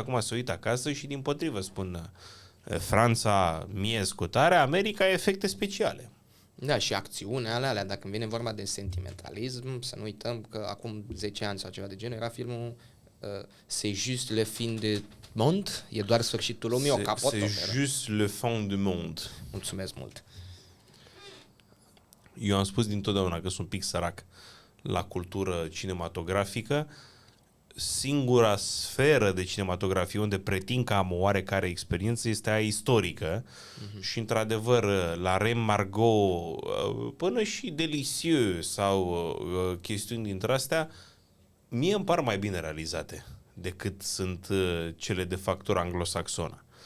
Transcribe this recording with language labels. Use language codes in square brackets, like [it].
[ro] Acum se uită acasă și dimpotrivă spun Franța miez cu tare, America efecte speciale. Da, și acțiunea alea, dacă vine vorba de sentimentalism, să nu uităm că acum 10 ani sau ceva de genul era filmul C'est juste le fin de monde, e doar sfârșitul lumii, o capotă. [fr] C'est juste le fin du monde. [ro] Mulțumesc mult. Eu am spus dintotdeauna că sunt un pic sărac la cultură cinematografică. Singura sferă de cinematografie unde pretind că am o oarecare experiență este aia istorică și, într-adevăr, la Rem Margot până și Delicieux sau chestiuni dintre astea, mie îmi par mai bine realizate decât sunt cele de factură anglosaxonă.